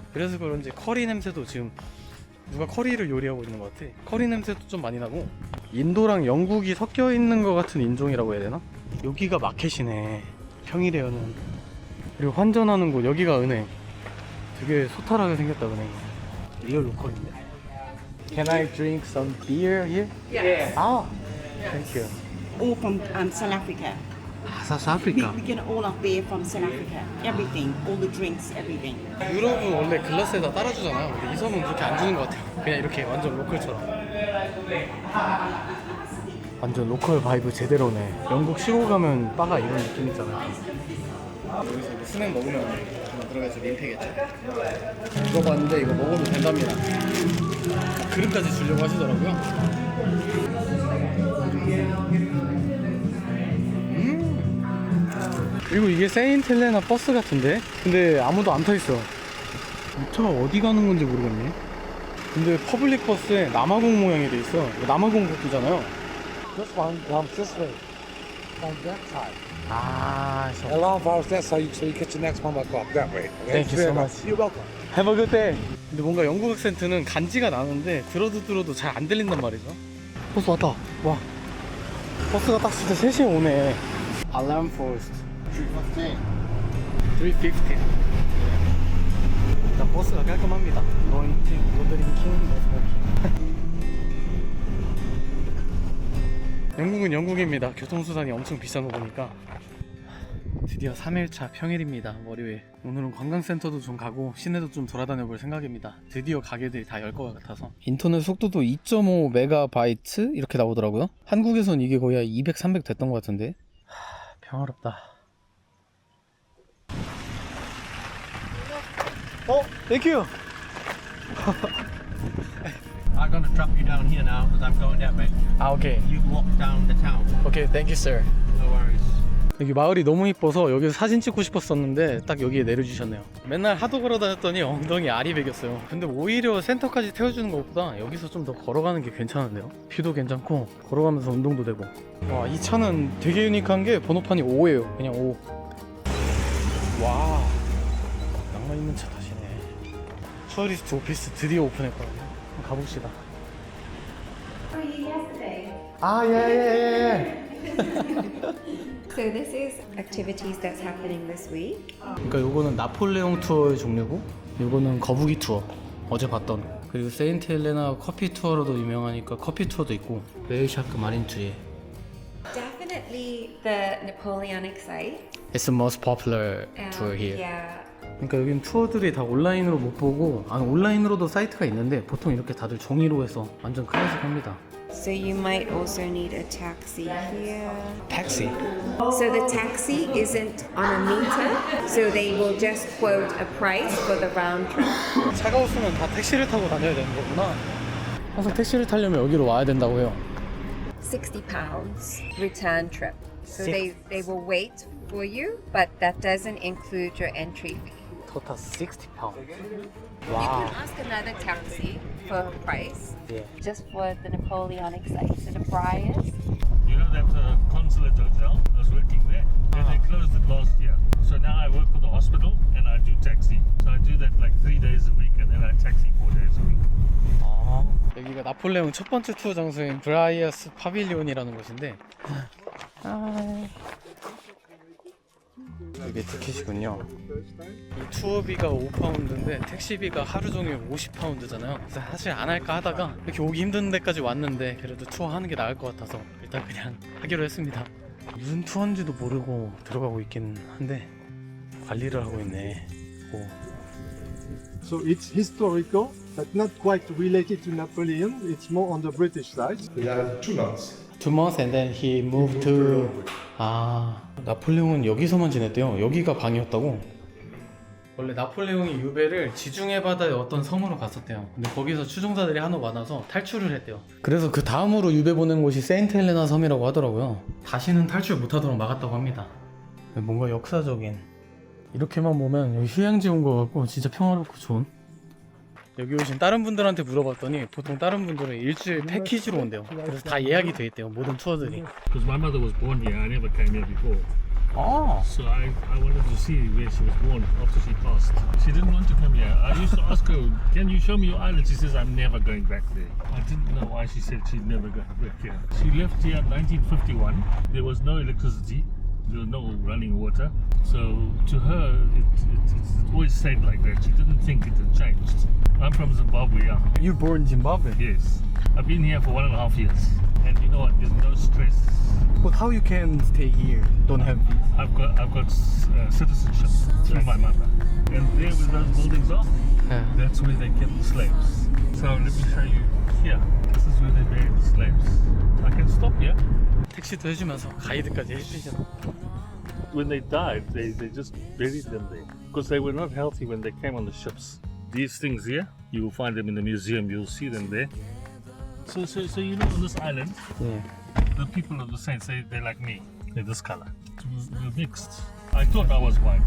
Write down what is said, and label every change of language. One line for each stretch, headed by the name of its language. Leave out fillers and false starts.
Korean: 그래서 그런지 커리 냄새도 지금 누가 커리를 요리하고 있는 것 같아. 커리 냄새도 좀 많이 나고 인도랑 영국이 섞여 있는 것 같은 인종이라고 해야 되나? 여기가 마켓이네, 평일에 여는. 그리고 환전하는 곳, 여기가 은행. 되게 소탈하게 생겼다, 은행이. 리얼 로컬인데.
English: Can I drink some beer here? Yes. Ah, thank you. All from South Africa. South Africa. We get all our beer from South Africa. Everything, all the drinks, everything.
Korean: 유럽은 원래 글라스에다 따라주잖아요. 근데 이 섬은 그렇게 안 주는 것 같아요. 그냥 이렇게 완전 로컬처럼. 완전 로컬 바이브 제대로네. 영국 시골 가면 바가 이런 느낌 있잖아요. 여기서 이제 스낵 먹으면 정말 들어가서 민폐겠죠. 물어봤는데 이거 먹어도 된답니다. 그릇까지 주려고 하시더라고요. 그리고 이게 세인트 헬레나 버스 같은데? 근데 아무도 안 타있어. 이 차가 어디 가는 건지 모르겠네. 근데 퍼블릭 버스에 남아공 모양이 돼 있어. 남아공 국기잖아요.
English: This one comes this way. On that side. 아, Alarm follows that side so you get your next one back up that way. Okay? Thank you so much. You're welcome. Have a good day.
Korean: 근데 뭔가 영국 악센트는 간지가 나는데 들어도 잘 안 들린단 말이죠. 버스 왔다. 와. 버스가 딱 진짜 3시에 오네.
English: Alarm forced. 350.
Korean: 일단 버스가 깔끔합니다.
English: No eating, no drinking, no smoking.
Korean: 영국은 영국입니다. 교통수단이 엄청 비싼 거 보니까. 드디어 3일차 평일입니다. 월요일. 오늘은 관광센터도 좀 가고 시내도 좀 돌아다녀 볼 생각입니다. 드디어 가게들이 다 열 것 같아서. 인터넷 속도도 2.5 메가바이트 이렇게 나오더라고요. 한국에선 이게 거의 200, 300 됐던 것 같은데. 평화롭다.
English: Thank you. I'm gonna drop you down here now because I'm going that way. Okay. You walk down the town. Okay, thank you, sir. No worries.
Korean: 여기 마을이 너무 이뻐서 여기서 사진 찍고 싶었었는데 딱 여기에 내려주셨네요. 맨날 하도 걸어 다녔더니 엉덩이 알이 베겼어요. 근데 오히려 센터까지 태워주는 것보다 여기서 좀 더 걸어가는 게 괜찮은데요. 뷰도 괜찮고 걸어가면서 운동도 되고. 와, 이 차는 되게 유니크한 게 번호판이 5예요. 그냥 5. 와, 낭만 있는 차 타시네. 투어리스트 오피스 드디어 오픈했거든요. 한번 가봅시다. 아, 예.
English: So this is activities that's happening this week.
Korean: 그러니까 요거는 나폴레옹 투어의 종류고 요거는 거북이 투어, 어제 봤던. 그리고 세인트 헬레나 커피 투어로도 유명하니까 커피 투어도 있고. 베이샤크 마린 투에.
English: Definitely the Napoleonic site. It's the most popular tour here. Yeah.
Korean: 그러니까 여긴 투어들이 다 온라인으로 못 보고, 온라인으로도 사이트가 있는데 보통 이렇게 다들 종이로 해서 완전 클래식합니다.
English: So you might also need a taxi here.
Korean: 택시.
English: So the taxi isn't on a meter, so they will just quote a price for the round trip.
Korean: 차가웠으면 다 택시를 타고 다녀야 되는 거구나. 항상 택시를 타려면 여기로 와야 된다고 해요.
English: £60 return trip. So they will wait for you, but that doesn't include your entry fee.
Korean: 토탈 60파운드.
English: You can ask another taxi for a price, just for the Napoleonic site. So the Briars. You know that consulate hotel? I was working there. And they closed it last year. So now I work for the hospital and I do taxi. So I do that like 3 days a week and then I taxi 4 days a week.
Korean: 여기가 나폴레옹 첫 번째 투어 장소인 브라이어스 파빌리온이라는 곳인데, 이게 티켓이군요. 이 투어비가 5파운드인데 택시비가 하루 종일 50파운드잖아요. 그래서 사실 안 할까 하다가 이렇게 오기 힘든 데까지 왔는데 그래도 투어 하는 게 나을 것 같아서 일단 그냥 하기로 했습니다. 무슨 투어인지도 모르고 들어가고 있긴 한데 관리를 하고 있네.
English: So it's historical, but not quite related to Napoleon. It's more on the British side. We have 2 months. 2 months and then he moved to.
Korean: 나폴레옹은 여기서만 지냈대요. 여기가 방이었다고. 원래 나폴레옹이 유배를 지중해 바다의 어떤 섬으로 갔었대요. 근데 거기서 추종자들이 하도 많아서 탈출을 했대요. 그래서 그 다음으로 유배 보낸 곳이 세인트 헬레나 섬이라고 하더라고요. 다시는 탈출 못하도록 막았다고 합니다. 뭔가 역사적인. 이렇게만 보면 여기 휴양지 온 것 같고 진짜 평화롭고 좋은. 여기 오신 다른 분들한테 물어봤더니 보통 다른 분들은 일주일 패키지로 온대요. 그래서 다 예약이 돼 있대요, 모든 투어들이.
English: Because my mother was born here. I never came here before. 아, So I wanted to see where she was born after she passed. She didn't want to come here. I used to ask her, can you show me your island? She says, I'm never going back there. I didn't know why she said she'd never go back here. She left here in 1951. There was no electricity. There was no running water. So to her, it always stayed like that. She didn't think it had changed. I'm from Zimbabwe. Yeah. you born in Zimbabwe? Yes. I've been here for 1.5 years. And you know what? There's no stress. But how you can stay here? Don't have visa? I've got citizenship through my mother. And there where those buildings are, Yeah. that's where they kept the slaves. So let me show you here. This is where they buried the slaves. I can stop here.
Korean: 택시도 해주면서 가이드까지 해주시잖아.
English: When they died, they just buried them there. Because they were not healthy when they came on the ships. These things here, you will find them in the museum, you'll see them there. So you know on this island,
Korean: 예.
English: the people of the saints, they're like me. They're this color. We're mixed. I thought I was white.